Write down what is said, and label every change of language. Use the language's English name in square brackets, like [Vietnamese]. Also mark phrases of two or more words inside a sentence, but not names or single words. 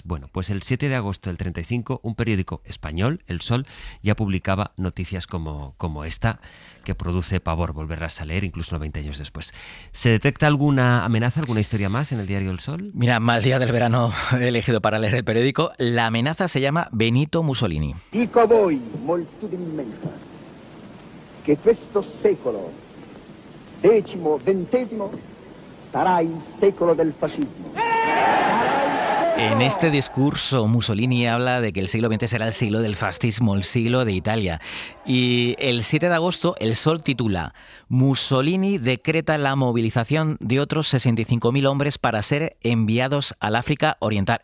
[Spanish] Bueno, pues el 7 de agosto del 35, un periódico español, El Sol, ya publicaba noticias como esta, que produce pavor volverlas a leer incluso 90 años después. ¿Se detecta alguna amenaza, alguna historia más en el diario El Sol? Mira, mal día del verano he elegido para leer el periódico. La amenaza se llama Benito Mussolini. [Italian] Dico a voi, moltitudine immensa, che questo secolo, X-XX, sarà il secolo del fascismo. [Spanish] En este discurso, Mussolini habla de que el siglo XX será el siglo del fascismo, el siglo de Italia. Y el 7 de agosto, El Sol titula: Mussolini decreta la movilización de otros 65.000 hombres para ser enviados al África Oriental.